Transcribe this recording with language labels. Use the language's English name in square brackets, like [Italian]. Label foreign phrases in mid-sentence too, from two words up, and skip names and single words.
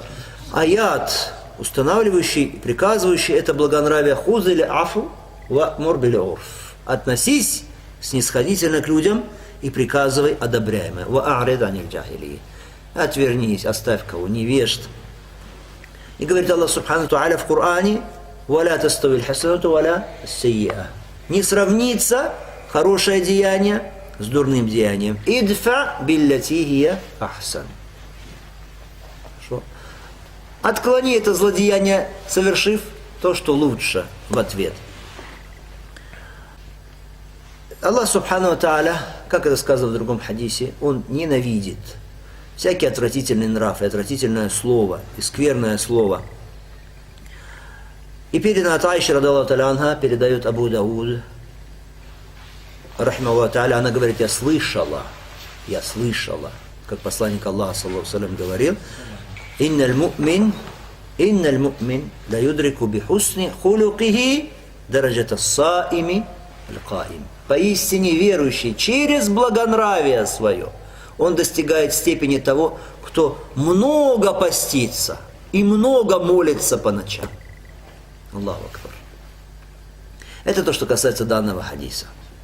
[Russian] Аят, устанавливающий, приказывающий это благонравие: [Arabic] خذ العفو وأمر بالعرف. [Russian] Относись снисходительно к людям и приказывай одобряемое. [Arabic] وأعرض عن الجاهلين. [Russian] Отвернись, оставь кого невежд. И говорит Аллах [Arabic] سبحانه وتعالى [Russian] в Коране: [Arabic] ولا تستوي الحسنة ولا السيئة. [Russian] Не сравнится хорошее деяние с дурным деянием. [Arabic] ادفع بالتي هي أحسن. [Russian] Отклони это злодеяние, совершив то, что лучше, в ответ. [Arabic] الله سبحانه وتعالى, [Russian] как это сказано в другом хадисе, Он ненавидит всякий отвратительный нрав и отвратительное слово, и скверное слово. И передано от Аиши, [Arabic] رضي الله تعالى عنها, [Russian] передает Абу Дауд, [Arabic] رحمه الله تعالى, [Russian] она говорит: я слышала, как посланник Аллаха, [Arabic] صلى الله عليه وسلم, [Russian] говорил: [Arabic] إن المؤمن ليدرك بحسن خلقه درجة الصائم القائم. [Russian] Поистине верующий через благонравие свое, он достигает степени того, кто много постится и много молится по ночам. [Arabic] الله أكبر. [Russian] Это то, что касается данного хадиса.